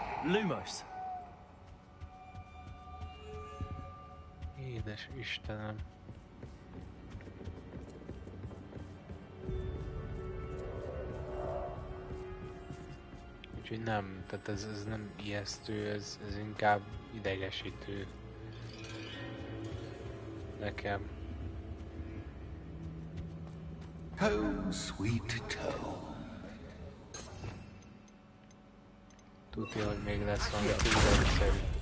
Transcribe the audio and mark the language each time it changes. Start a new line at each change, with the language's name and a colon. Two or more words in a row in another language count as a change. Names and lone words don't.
Hungarian: Lumos. Édes Istenem. Úgyhogy nem, tehát ez nem ijesztő, ez inkább idegesítő. Nekem.
English: Home, sweet home.
Hungarian: Tudja, hogy még lesz valami túlszerű.